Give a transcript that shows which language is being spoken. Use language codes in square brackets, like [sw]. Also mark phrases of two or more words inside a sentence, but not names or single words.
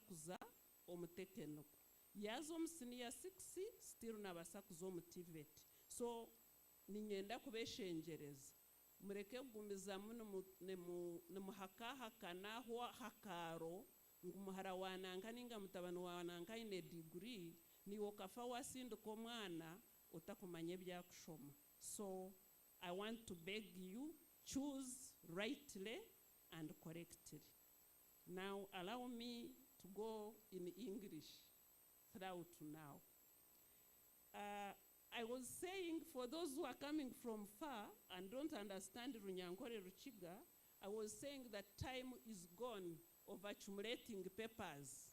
[nyn] kuza omutekeniko yaza omu senior 6 still nabasa kuza omu TVET so ninyenda kubeshengereza mureke kugumizamu nimuhakahakana aho hakaro ngu muhara wananga ninga mutabani wananga ine degree niwo kafa wasinduka omwana otakumanya ebyakushoma [en] so I want to beg you choose rightly and correctly. Now allow me to go in English throughout now. I was saying for those who are coming from far and don't understand Runyankore Ruchiga, I was saying that time is gone of accumulating papers.